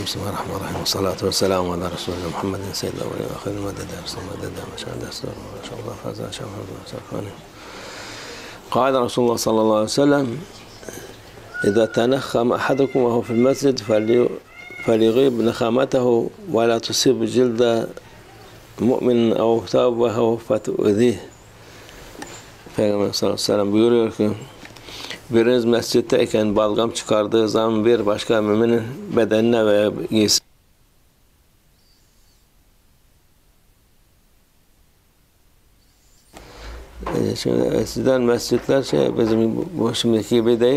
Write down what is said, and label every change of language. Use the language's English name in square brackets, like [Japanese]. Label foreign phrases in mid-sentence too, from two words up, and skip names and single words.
[Arabic] بسم الله الرحمن الرحيم والصلاة والسلام على رسول الله محمد سيد الأولين والآخرين المدد رسول المدد ما شاء الله ما شاء الله فاز شاء الله. قال رسول الله صلى الله عليه وسلم: إذا تنخم أحدكم وهو في المسجد فليغيب نخامته ولا تصيب جلد مؤمن أو ثوبه فتؤذيه. [Turkish] Peygamber [Arabic] صلى الله عليه وسلم [Turkish] buyuruyor ki, biriniz mescitteyken balgam çıkardığı zaman bir başka müminin bedenine veya giysi şimdi eskiden mescitler bizim bu şimdiki gibi değil.